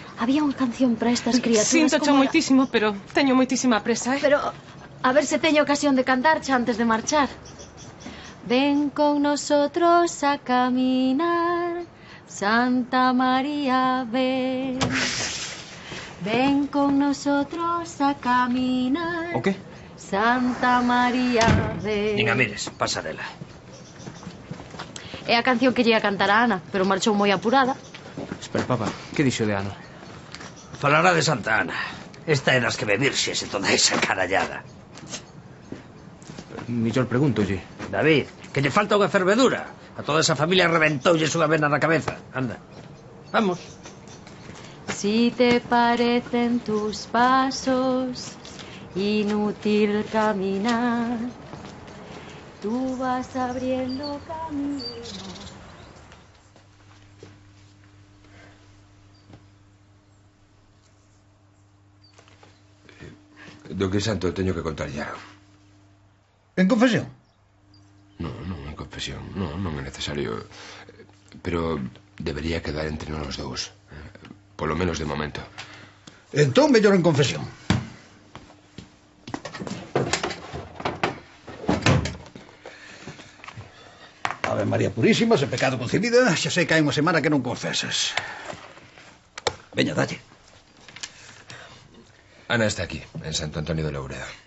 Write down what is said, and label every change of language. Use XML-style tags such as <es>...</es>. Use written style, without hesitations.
<gl>Había unha canción para estas criaturas. Sinto moitísimo, pero teño moitísima presa, Pero a ver se teño ocasión de cantarche antes de marchar.</gl> <es>Ven con nosotros a caminar, Santa María, ven. Ven con nosotros a caminar.</es> <gl>O qué?</gl> <es>Santa María, ven.</es> <gl>Nin a mires, pasa dela. É a canción que lle ia cantar a Ana, pero marchou moi apurada. Espera, papá, que dixo de Ana? Falará de Santa Ana. Esta é das que me virxes e toda esa carallada. Millor pregúntolle. David, que lle falta unha fervedura. A toda esa familia reventoulles unha vena na cabeza. Anda, vamos.</gl> <es>Si te parecen tus pasos inútil caminar, tú vas abriendo camino.</es> <gl>Don Crisanto, teño que contar ya. En confesión? Non, en confesión. Non é necesario. Pero debería quedar entre nós dous. Polo menos de momento. Entón, mellor en confesión. Ave María Purísima, sen pecado concebida, xa sei que hai unha semana que non confesas. Veña, dalle. Ana está aquí, en Santo Antonio de Louredo.</gl>